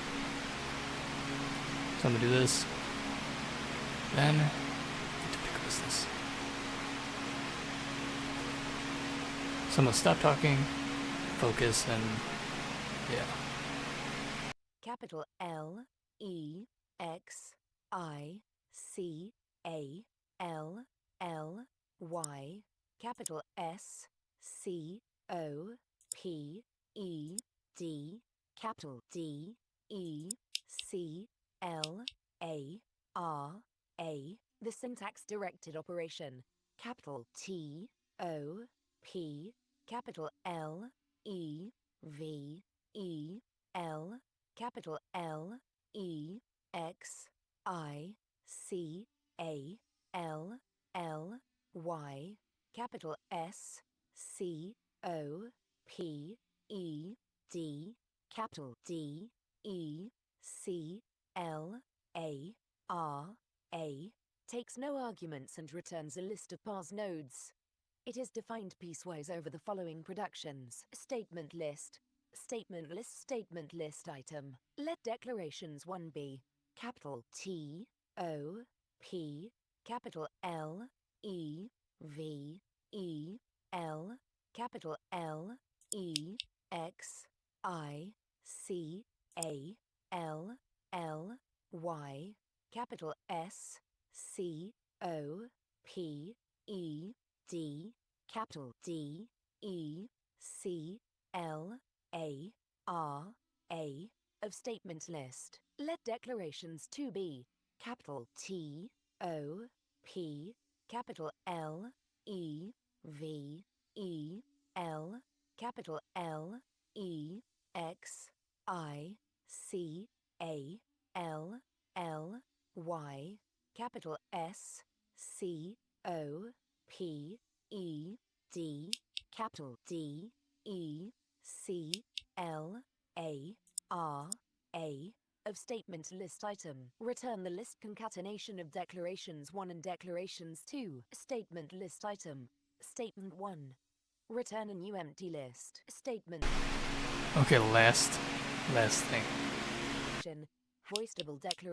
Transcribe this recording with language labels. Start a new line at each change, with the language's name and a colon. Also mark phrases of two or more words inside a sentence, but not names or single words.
English: So I'm gonna do this, then get to pickle business. So I'm gonna stop talking, focus, and yeah. Capital L E X I C A L L Y. Capital S C O P E D. Capital D E C L A R A. The syntax directed operation. Capital T O P. Capital L E V E L. Capital L E X I C A L L Y. Capital S C O P E D. Capital D E C L A R A. Takes no arguments and returns a list of parse nodes. It is defined piecewise over the following productions. Statement list. Statement list item. Let declarations 1 be capital T O P capital L E V E L capital L E X I C A L L Y capital S C O P E D capital D E C L A R A of statement list. Let declarations 2 be capital T O P capital L E V E L capital L E X I C A L L Y capital S C O P E D capital D E C L A R A of statement list item. Return the list concatenation of declarations 1 and declarations 2. Statement list item. Statement 1. Return a new empty list. Statement. Okay, last thing. Hoistable declaration.